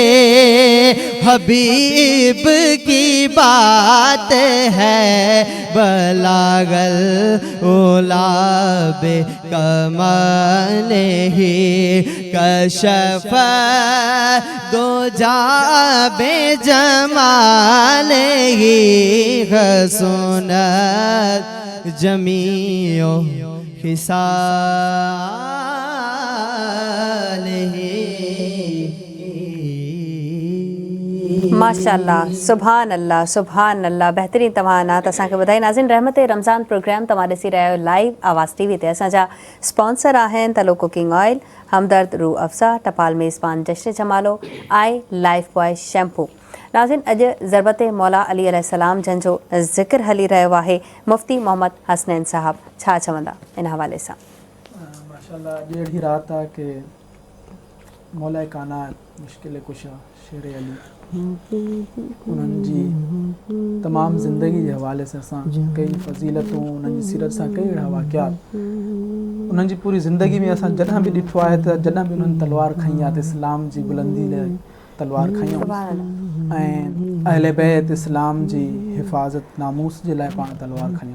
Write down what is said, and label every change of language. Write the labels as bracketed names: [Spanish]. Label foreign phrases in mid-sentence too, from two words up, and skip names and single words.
[Urdu] حبیب کی بات ہے, [Arabic] بلغ العلى بكماله كشف الدجى بجماله حسنت جميع خصاله. ماشاء الله، سبحان الله، سبحان الله. [Sindhi] बहितरीन तव्हां नात असांखे ॿुधाई। नाज़रीन, रहमत रमज़ान प्रोग्राम तव्हां ॾिसी रहिया आहियो लाइव आवाज़ टीवी ते। असांजा स्पॉन्सर आहिनि तलो [English] cooking oil, [Sindhi] हमदर्द रूह अफ़ज़ा, टपाल मेज़बान जश्न जमालो, आई लाइफ बॉय शैम्पू। नाज़रीन, अॼु ज़रबत मौला अली अलैहिस्सलाम जन जो ज़िक्र हली रहियो आहे। मुफ़्ती मोहम्मद हसनैन साहब छा चवंदा इन हवाले सां? माशाअल्लाह, अॼु अहिड़ी रात आहे कि मौला कानात मुश्किल कुशा शेर अली उन्हनि जी तमामु ज़िंदगी जे हवाले सां असां कई फ़ज़ीलतूं उन्हनि जी सीरत सां कई अहिड़ा वाक़ियात उन्हनि जी पूरी ज़िंदगी में असां जॾहिं बि ॾिठो आहे त जॾहिं बि उन्हनि तलवार खईं आहे त इस्लाम जी बुलंदी लाइ तलवार खयूं ऐं अहले बैत इस्लाम जी हिफ़ाज़त नामूस जे लाइ पाण तलवार खयूं।